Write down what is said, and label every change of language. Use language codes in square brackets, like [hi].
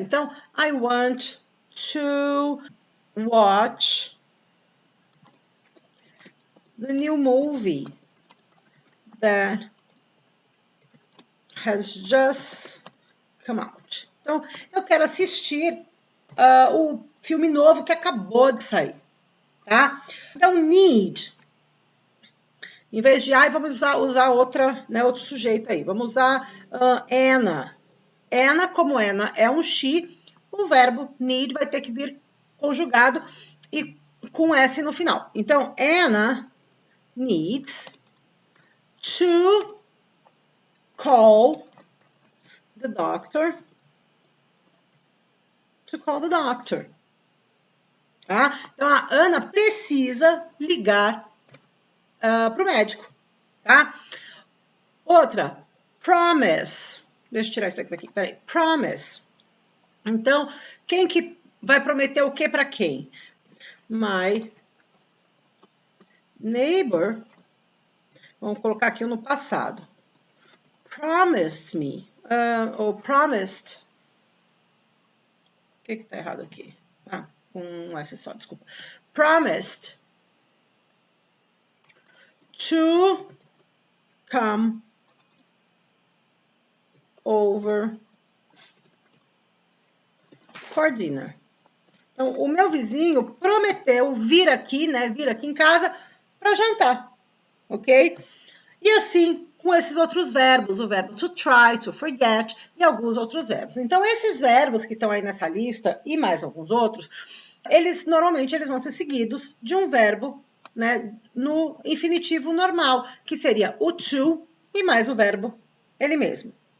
[en] Então, I want to watch the new movie that has just come out. [pt] Então, eu quero assistir o filme novo que acabou de sair, tá? Então, need. Em vez de I, vamos usar outra, né, outro sujeito aí. Vamos usar Anna. Anna, como Anna é um she, o verbo need vai ter que vir conjugado e com S no final. [en] Então, Anna needs to call the doctor. To call the doctor. Tá? [pt] Então, a Ana precisa ligar para o médico. Tá? Outra, promise. Deixa eu tirar isso aqui. Peraí. Promise. Então, quem que vai prometer o que para quem? [en] My neighbor. [pt] Vamos colocar aqui no passado. [en] Promised me. [pt] Ou promised. O que está errado aqui? Ah, com um S só, desculpa. [en] Promised to come over for dinner. [pt] Então, o meu vizinho prometeu vir aqui, né? Vir aqui em casa para jantar, ok? E assim, com esses outros verbos, o verbo to try, to forget e alguns outros verbos. Então, esses verbos que estão aí nessa lista e mais alguns outros, normalmente eles vão ser seguidos de um verbo, né, no infinitivo normal, que seria o to e mais o verbo ele mesmo.